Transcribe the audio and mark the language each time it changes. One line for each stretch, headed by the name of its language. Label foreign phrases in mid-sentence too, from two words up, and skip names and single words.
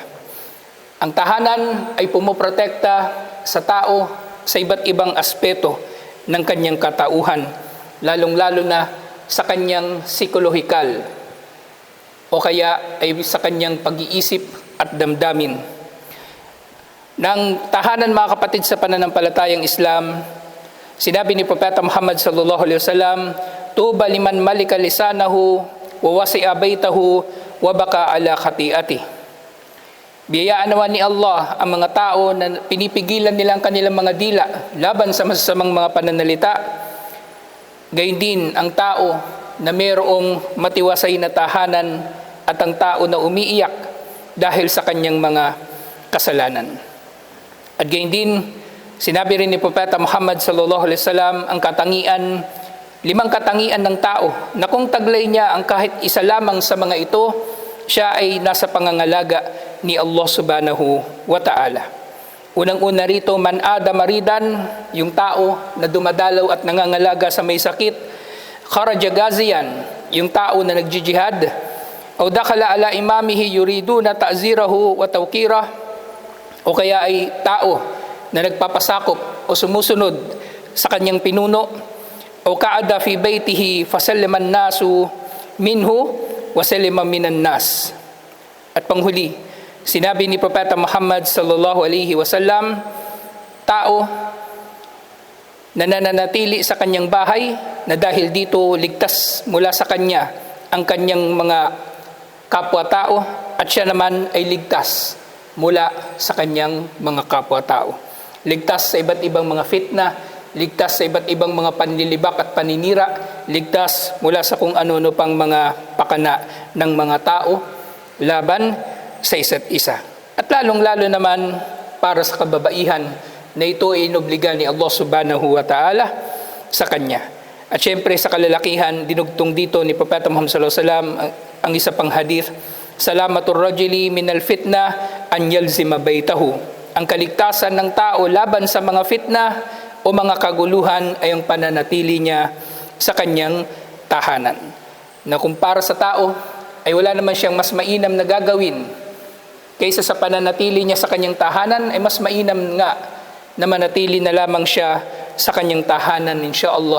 Filipino: Ang tahanan ay pumoprotekta sa tao sa iba't ibang aspeto ng kanyang katauhan, lalong-lalo na sa kanyang psikolohikal o kaya ay sa kanyang pag-iisip at damdamin. Ng tahanan, mga kapatid sa pananampalatayang Islam, sinabi ni Propeta Muhammad
Arabic: صلى الله عليه وسلم, طوبى لمن ملك لسانه ووسعه بيته وبكى على خطيئته.
Filipino: Biyayaan naman ni Allah ang mga tao na pinipigilan nila ang kanilang mga dila laban sa masasamang mga pananalita. Gayun din ang tao na mayroong matiwasay na tahanan at ang tao na umiiyak dahil sa kanyang mga kasalanan. At gayon din, sinabi rin ni Propeta Muhammad
Arabic: صلى الله عليه وسلم,
Filipino: ang katangian 5 katangian ng tao na kung taglay niya ang kahit isa lamang sa mga ito, siya ay nasa pangangalaga ni Allah
Arabic: سبحانه وتعالى.
Filipino: Unang-una rito,
Arabic: من عاد مريضا,
Filipino: yung tao na dumadalaw at nangangalaga sa may sakit.
Arabic: خرج غازيا,
Filipino: yung tao na nagjijihad.
Arabic: أو دخل على إمامه يريد تعزيره وتوقيره,
Filipino: o kaya ay tao na nagpapasakop o sumusunod sa kanyang pinuno.
Arabic: أو قعد في بيته فسلم الناس منه وسلم من الناس.
Filipino: At panghuli, sinabi ni Propeta Muhammad
Arabic: صلى الله عليه وسلم,
Filipino: tao na nananatili sa kanyang bahay na dahil dito ligtas mula sa kanya ang kanyang mga kapwa-tao at siya naman ay ligtas mula sa kanyang mga kapwa-tao. Ligtas sa iba't ibang mga fitna, ligtas sa iba't ibang mga panlilibak at paninira, ligtas mula sa kung ano-ano pang mga pakana ng mga tao laban sa isa't isa. At lalong-lalo naman para sa kababaihan na ito ay inobliga ni Allah
Arabic: سبحانه وتعالى
Filipino: sa kanya. At syempre sa kalalakihan, dinugtong dito ni Propeta Muhammad
Arabic: صلى الله عليه وسلم
Filipino: ang isa pang hadith,
Arabic: سلامة الرجل من الفتنة أن يلزم بيته.
Filipino: Ang kaligtasan ng tao laban sa mga fitna o mga kaguluhan ay ang pananatili niya sa kanyang tahanan. Na kung para sa tao ay wala naman siyang mas mainam na gagawin kaysa sa pananatili niya sa kanyang tahanan, ay mas mainam nga na manatili na lamang siya sa kanyang tahanan, insyaallah.